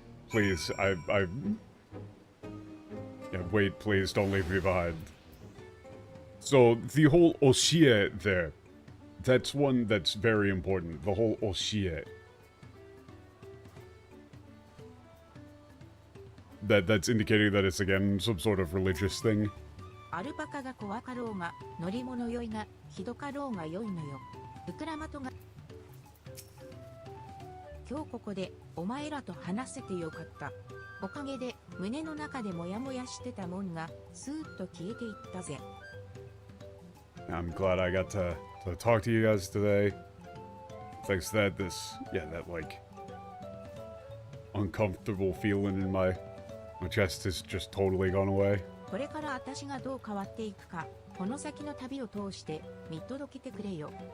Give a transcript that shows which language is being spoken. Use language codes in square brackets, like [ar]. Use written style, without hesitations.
[en] Please, yeah, wait, please, don't leave me behind. So, the whole Oshie there, that's one that's very important. The whole Oshie. That's indicating that it's, again, some sort of religious thing. [ja] アルパカが怖かろうが、乗り物酔いがひどかろうが良いのよ。ウクラマトが今日ここでお前らと話せてよかった。おかげで胸の中でモヤモヤしてたもんがスーッと消えていったぜ。 [en] I'm glad I got to talk to you guys today. Thanks to that, that, like, uncomfortable feeling in my chest has just totally gone away. [ja] これから私がどう変わっていくか、この先の旅を通して見届けてくれよ。